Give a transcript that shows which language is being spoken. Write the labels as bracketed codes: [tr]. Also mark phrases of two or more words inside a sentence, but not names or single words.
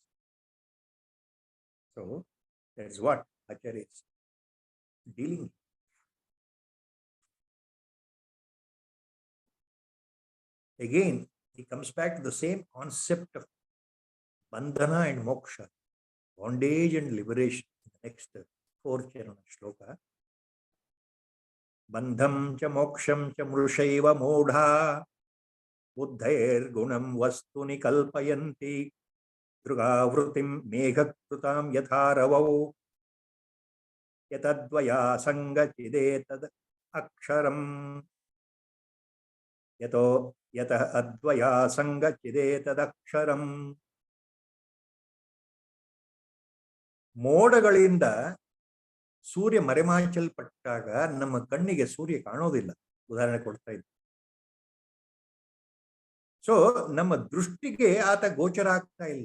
[en] So that's what Acharya is dealing with. Again, he comes back to the same concept of bandhana and moksha, bondage and liberation in the next 4th [sa] चरण श्लोक. बन्धं च मोक्षं च मृषैव मूढ बुद्धैर् गुणं वस्तुनि कल्पयन्ति दृगावृतिं मेघकृतां यथारवौ यतद्वय सङ्गचिदेतद् अक्षरम् यतो यत अद्वय सङ्गचिदेतद् अक्षरम्. [kn] ಮೋಡಗಳಿಂದ ಸೂರ್ಯ ಮರೆಮಾಚಲ್ಪಟ್ಟಾಗ ನಮ್ಮ ಕಣ್ಣಿಗೆ ಸೂರ್ಯ ಕಾಣೋದಿಲ್ಲ. ಉದಾಹರಣೆ ಕೊಡ್ತಾ ಇದ್ದೆ. ಸೊ ನಮ್ಮ ದೃಷ್ಟಿಗೆ ಆತ ಗೋಚರ ಆಗ್ತಾ ಇಲ್ಲ.